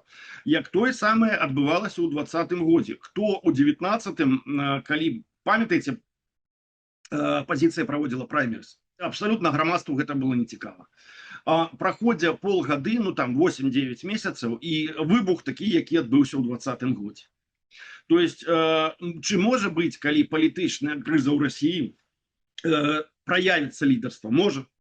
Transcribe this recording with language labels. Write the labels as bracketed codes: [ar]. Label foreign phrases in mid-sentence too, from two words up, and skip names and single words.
[be] Як тое самае адбывалася ў 2020 годзе. Хто ў 19-м, калі, памятаеце, апазіцыя праводзіла праймерыз? Абсалютна грамадству гэта было нецікава. Праходзя полгады, ну там 8-9 месяцаў, і выбух такі, які адбыўся ў 2020 годзе. [ru] То есть, [uk] чи може бути, коли політична криза у Росії проявиться лідерство? Може.